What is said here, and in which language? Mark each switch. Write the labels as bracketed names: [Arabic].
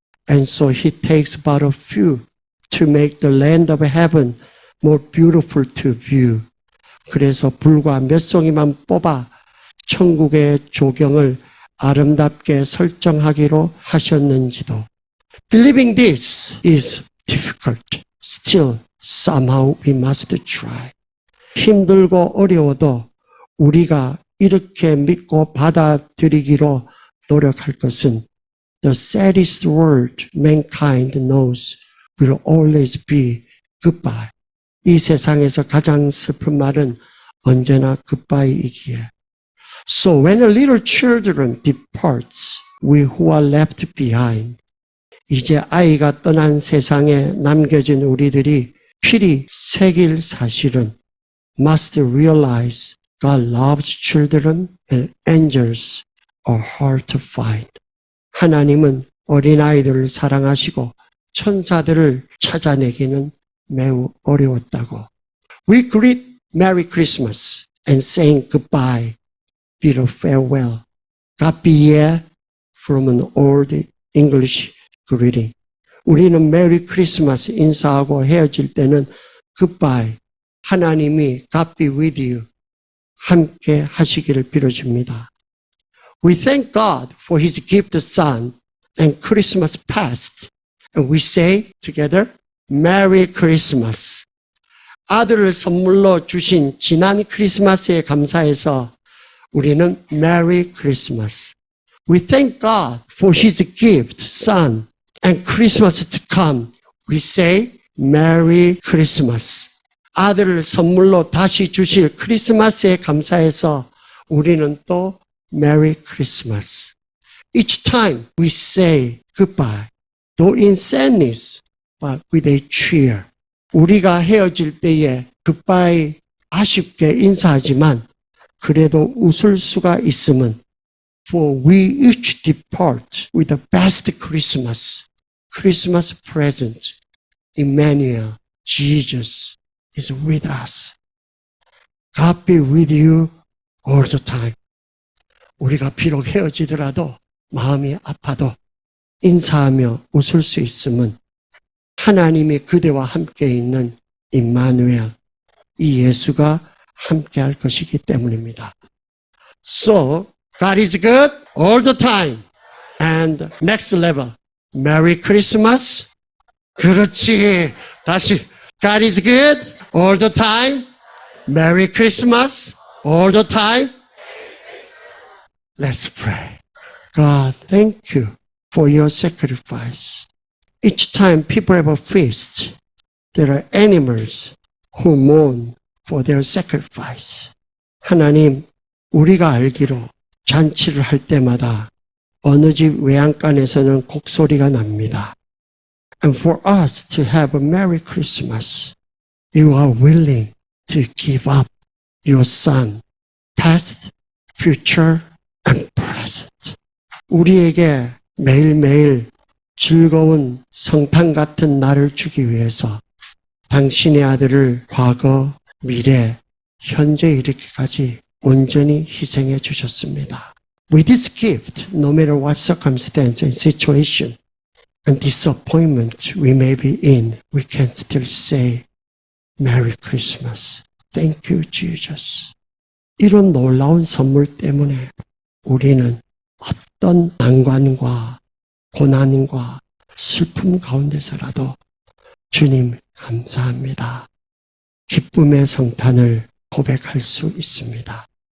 [English] And so he takes but a few to make the land of heaven more beautiful to view. [Korean] 그래서 불과 몇 송이만 뽑아 천국의 조경을 아름답게 설정하기로 하셨는지도. [English] Believing this is difficult. Still, somehow we must try. [Korean] 힘들고 어려워도 우리가 이렇게 믿고 받아들이기로 노력할 것은 [English] the saddest word mankind knows will always be goodbye. [Korean] 이 세상에서 가장 슬픈 말은 언제나 goodbye이기에. [English] So when a little children departs, we who are left behind. [Korean] 이제 아이가 떠난 세상에 남겨진 우리들이 필히 새길 사실은 [English] must realize God loves children and angels are hard to find. [Korean] 하나님은 어린아이들을 사랑하시고 천사들을 찾아내기는 매우 어려웠다고. [English] We greet Merry Christmas and saying goodbye, bid a farewell. Gabiye from an old English greeting. [Korean] 우리는 메리 크리스마스 인사하고 헤어질 때는 goodbye. 하나님이 [English] God be with you. [Korean] 함께 하시기를 빌어줍니다. [English] We thank God for His gift son and Christmas passed. And we say together, Merry Christmas. [Korean] 아들을 선물로 주신 지난 크리스마스에 감사해서 우리는 Merry Christmas. [English] We thank God for His gift, Son, and Christmas to come. We say Merry Christmas. [Korean] 아들을 선물로 다시 주실 크리스마스에 감사해서 우리는 또 Merry Christmas. [English] Each time we say goodbye, though in sadness, but with a cheer. [Korean] 우리가 헤어질 때에 goodbye 아쉽게 인사하지만 그래도 웃을 수가 있음은 [English] For we each depart with the best Christmas, Christmas present. Emmanuel, Jesus is with us. God be with you all the time. [Korean] 우리가 비록 헤어지더라도 마음이 아파도 인사하며 웃을 수 있음은 하나님이 그대와 함께 있는 임마누엘, 이 예수가 함께 할 것이기 때문입니다. [English] So, God is good all the time. And next level, Merry Christmas. [Korean] 그렇지. 다시. [English] God is good all the time. Merry Christmas all the time. Let's pray. God, thank you for your sacrifice. Each time people have a feast, there are animals who mourn for their sacrifice. [Korean] 하나님, 우리가 알기로 잔치를 할 때마다 어느 집 외양간에서는 곡소리가 납니다. [English] And for us to have a Merry Christmas, you are willing to give up your son, past, future, and present. [Korean] 우리에게 매일매일 즐거운 성탄 같은 날을 주기 위해서 당신의 아들을 과거, 미래, 현재 이르기까지 온전히 희생해 주셨습니다. [English] With this gift, no matter what circumstance and situation and disappointment we may be in, we can still say, Merry Christmas. Thank you, Jesus. [Korean] 이런 놀라운 선물 때문에 우리는 어떤 난관과 고난과 슬픔 가운데서라도 주님 감사합니다. 기쁨의 성탄을 고백할 수 있습니다.